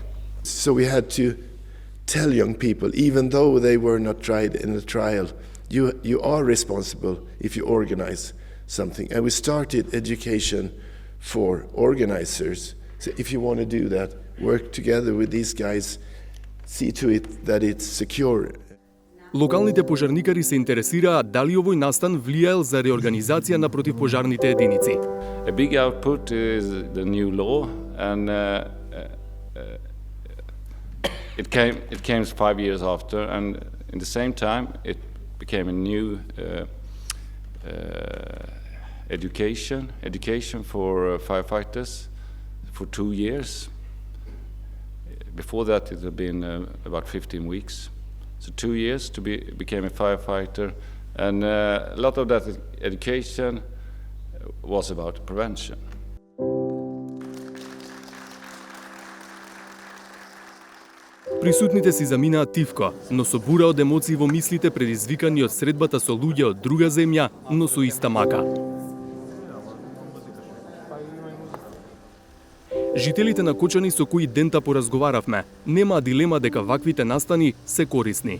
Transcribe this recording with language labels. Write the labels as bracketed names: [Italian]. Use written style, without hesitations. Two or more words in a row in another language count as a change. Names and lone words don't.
[English] So we had to tell young people, even though they were not tried in a trial, you are responsible if you organize something. And we started education for organizers. So if you want to do that, work together with these guys, see to it that it's secure. [Macedonian] Локалните пожарникари се интересираат дали овој настан влијаел за реорганизација на противпожарните единици. [English] A big output is the new law, and it came 5 years after, and in the same time it became a new education for firefighters for 2 years. Before that it had been about 15 weeks. So 2 years to became a firefighter, and a lot of that education was about prevention. [Macedonian] Присутните си заминаат тивко, но со бура од емоции во мислите предизвикани од средбата со луѓе од друга земја, но со иста мака. Жителите на Кочани со кои дента поразговаравме, нема дилема дека ваквите настани се корисни.